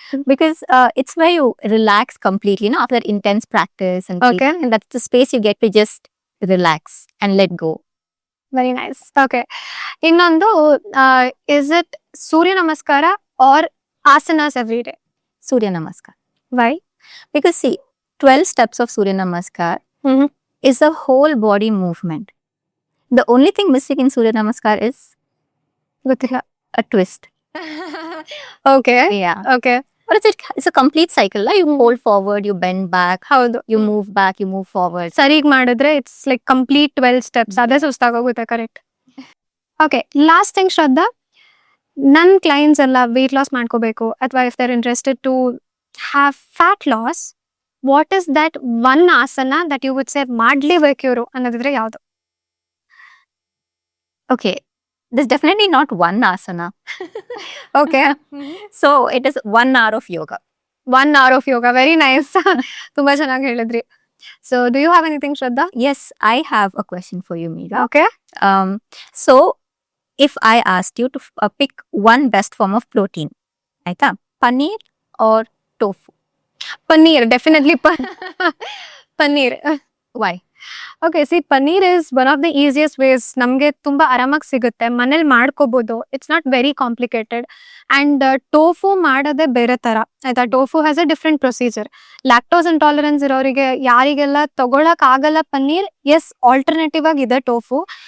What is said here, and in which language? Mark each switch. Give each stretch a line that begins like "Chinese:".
English: Because it's where you relax completely, after intense practice and Okay. and that's the space you get to just relax and let go. Very nice. Okay, ಇನ್ನೊಂದು, is it Surya Namaskar are asanas every day? Surya Namaskar. Why? Because see, 12 steps of Surya Namaskar is a whole body movement. The only thing missing in Surya Namaskar is
Kannada: ಗೊತ್ತಿಲ್ಲ.
English: a twist. Okay Yeah. Okay But it's a complete cycle. You hold forward, you bend back,
Kannada: ಹೌದು.
English: you move back, you move forward.
Kannada: ಸರಿಗ್ ಮಾಡಿದ್ರೆ
English: It's like complete 12 steps.
Kannada: ಅದೇ ಸುಸ್ತಾಗೋಗುತ್ತೆ.
English: Correct. Okay, last thing Shraddha, ನನ್ನ clients ಎಲ್ಲ weight loss
Kannada: ಮಾಡ್ಕೋಬೇಕು ಅಥವಾ
English: if they're interested to have fat loss, what is that one asana that you would say
Kannada: ಮಾಡ್ಲೇಬೇಕು ಇವರು ಅನ್ನೋದಿದ್ರೆ ಯಾವುದು?
English: Okay. There's definitely not one asana. Okay, So it is 1 hour of yoga. 1 hour of yoga. Very nice.
Kannada: ತುಂಬಾ ಚೆನ್ನಾಗಿ ಹೇಳಿದ್ರಿ.
English: So do you have anything Shraddha? Yes, I have a question for you, Meera. Okay, So if I asked you to pick one best form of protein, aita, paneer or tofu? Paneer. Definitely paneer. Why? Okay, see paneer is one of the easiest ways.
Kannada: ನಮಗೆ ತುಂಬ ಆರಾಮಾಗಿ ಸಿಗುತ್ತೆ, ಮನೇಲಿ ಮಾಡ್ಕೋಬೋದು.
English: It's not very complicated. And tofu
Kannada: ಮಾಡೋದೇ ಬೇರೆ ಥರ ಆಯ್ತಾ.
English: Tofu has a different procedure. Lactose intolerance
Kannada: ಇರೋರಿಗೆ, ಯಾರಿಗೆಲ್ಲ ತಗೊಳಕ್ಕಾಗಲ್ಲ
English: Paneer, as alternative ಆಗಿದೆ tofu.